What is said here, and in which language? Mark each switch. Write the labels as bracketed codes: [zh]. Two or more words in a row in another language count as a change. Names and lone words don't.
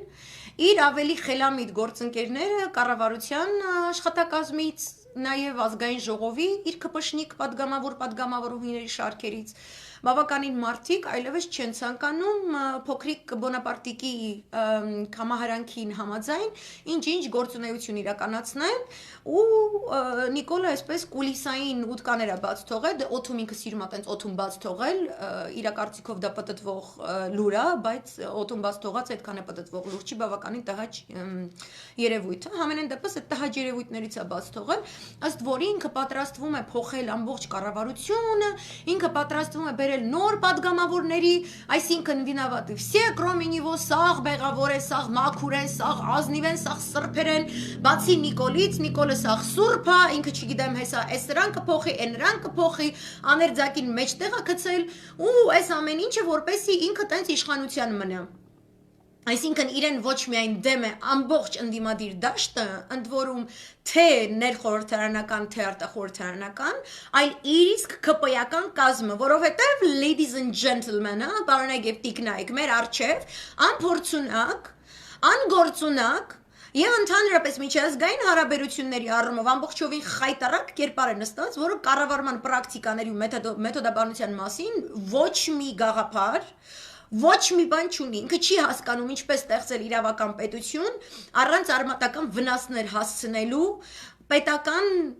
[hy] իր ավելի խելամիտ գործընկերները կառավարության աշխատակազմից, նաև ազգային ժողովի իր կպշնիկ պատգամավորուհիների շարքերից բավականին մարդիկ այլևս չեն ցանկանում փոքրիկ բոնապարտիկի կամահարանքին համաձայն ինչ գործունեություն իրականացնել ու Նիկոլը այսպես կուլիսային ուտկաներ է բաց թողել, օթում ինքը սիրում է տենց օթում բաց թողել, իր կարծիքով դա պտտվող լուր է, բայց օթում բաց թողած այդքան է պտտվող լուր չի, բավականին տհաճ երևույթ է, համենայն դեպս այդ տհաճ երևույթներից է բաց թողել, ըստ որի ինքը պատրաստվում է փոխել ամբողջ կառավարությունը, ինքը պատրաստվում է բերել նոր падգամավորների, այսինքն վինավատի [ru] все, кроме него, [hy] սաղ բեղավոր է, սաղ մաքուր է, սաղ ազնիվ են, սաղ սրբեր են, բացի Նիկոլից, Նիկոլը սաղ սուրբ է, ինքը չգիտեմ հեսա, այս նրան կփոխի, այն նրան կփոխի, աներձակին մեջտեղ է գցել ու այս ամեն ինչը որպեսի ինքը տենց իշխանության մնա Այսինքն իրեն ոչ միայն դեմ է ամբողջ ընդդիմադիր դաշտը, ընդ որում թե ներխորհրդարանական, թե արտախորհրդարանական, այլ իր իսկ ԿՊ-ական կազմը, որովհետև [en] ladies and gentlemen, [hy] բարոնայք եւ տիկնայք, մեր արչեւ անփորձունակ, անգործունակ Եվ ընդհանրապես միջազգային հարաբերությունների առումով ամբողջովին խայտարակ կերպար է նստած, որը կառավարման պրակտիկաների ու մեթոդաբանության մասին ոչ մի գաղափար Ոչ մի բան չունի, ինքը չի հասկանում ինչպես ստեղծել իրավական պետություն առանց արմատական վնասներ հասցնելու պետական